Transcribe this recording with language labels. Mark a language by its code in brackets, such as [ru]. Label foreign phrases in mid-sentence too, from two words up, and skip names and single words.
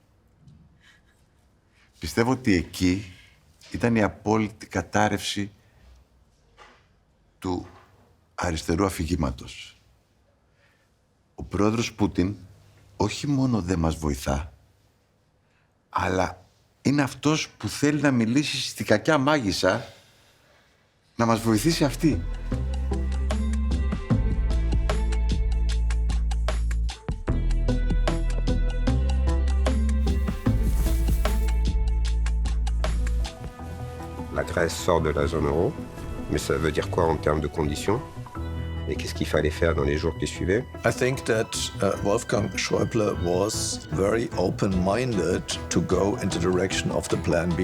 [el] Πιστεύω ότι εκεί ήταν η απόλυτη κατάρρευση του αριστερού αφηγήματος. Ο πρόεδρος Πούτιν όχι μόνο δεν μας βοηθά, αλλά είναι αυτός που θέλει να μιλήσει στη κακιά μάγισσα να μας βοηθήσει αυτή. [fr] La Grèce sort de la zone euro, mais ça veut dire quoi en termes de conditions? Et qu'est-ce qu'il fallait faire dans les jours qui suivaient? [en] I think that Wolfgang Schäuble was very open-minded to go in the direction of the Plan B.